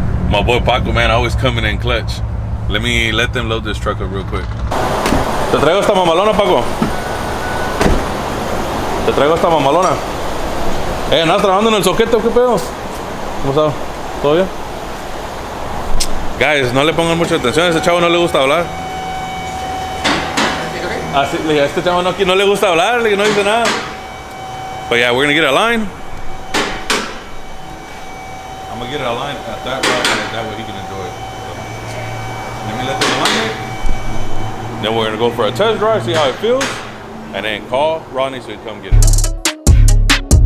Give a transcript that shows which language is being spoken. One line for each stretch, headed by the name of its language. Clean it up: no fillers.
English: My boy Paco, man, always coming in clutch. Let them load this truck up real quick.
Spanish: Te traigo esta mamalona,
English: Paco. All right, guys, so we just pulled up to Firestone. I can already hear the arguing about who doesn't want to align this truck, but guess who's stuck with it? That guy. My boy Paco, man, always coming in clutch. Let them load this truck up real quick.
Spanish: Te traigo esta mamalona. ¿Andas trabajando en el soquete o qué pedo? ¿Cómo está? ¿Todo bien? Guys, no le pongan mucha atención. A ese chavo no le gusta hablar. Así, le dije, a este chavo no le gusta hablar, no dice nada.
English: But yeah, we're gonna get a line. I'm gonna get a line at that route, and that way he can enjoy it. So, let me let them line it. Then we're gonna go for a test drive, see how it feels, and then call Rodney so he can come get it.